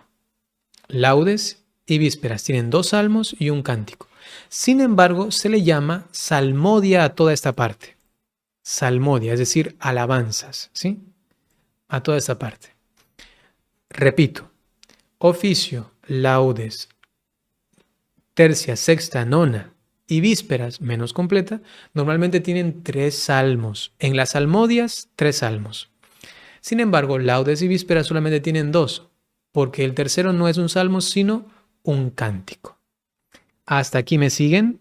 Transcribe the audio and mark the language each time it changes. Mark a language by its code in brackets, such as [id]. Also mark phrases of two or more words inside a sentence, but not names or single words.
[es] Laudes y vísperas tienen 2 salmos y un cántico. Sin embargo, se le llama salmodia a toda esta parte. Salmodia, es decir, alabanzas, ¿sí? A toda esta parte. Repito, oficio, laudes, tercia, sexta, nona y vísperas menos completa, normalmente tienen 3 salmos. En las salmodias, 3 salmos. Sin embargo, laudes y vísperas solamente tienen 2, porque el tercero no es un salmo, sino un cántico. ¿Hasta aquí me siguen?